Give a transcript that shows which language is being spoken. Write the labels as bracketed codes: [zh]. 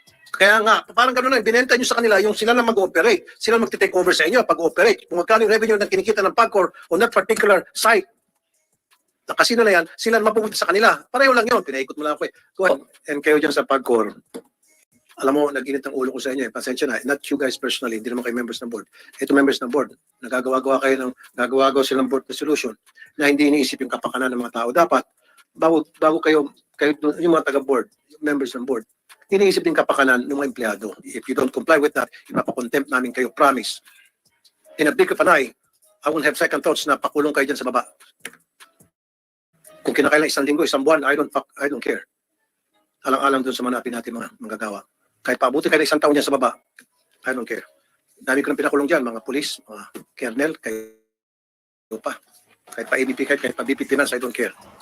[tl] Kaya nga, parang gano'n na, binenta nyo sa kanila yung sila na mag-ooperate. Sila mag-take over sa inyo pag-ooperate. Kung magkano yung revenue na kinikita ng PAGCOR [en] on that particular site, [tl] na casino na yan, sila na mapupunta sa kanila. Pareho lang yun. Pinaikot mo lang ako eh. [en] Go ahead. [tl] And kayo dyan sa PAGCOR, alam mo, nag-init ang ulo ko sa inyo eh. Pasensya na. [en] Not you guys personally, [tl] hindi naman kayo members ng board. Ito members ng board. Nagagawa-gawa silang board resolution na hindi iniisip yung kapakanan ng mga tao. Dapat, bago kayo yung mga taga-board, members ng board, iniisip din kapakanan ng mga empleyado. [en] If you don't comply with that, [tl] ipapakontempt namin kayo, [en] promise. In a blink of an eye, I won't have second thoughts [tl] na pakulong kayo dyan sa baba. Kung kinakailan isang linggo, isang buwan, [en] I don't care. [tl] Alang-alang dun sa manapin natin mga manggagawa. Kahit paabuti kayo na isang taon dyan sa baba, [en] I don't care. [tl] Dami ko ng pinakulong dyan, mga pulis, mga kernel, kayo pa. Kahit pa ABP, kahit pa BP Finance, [en] I don't care.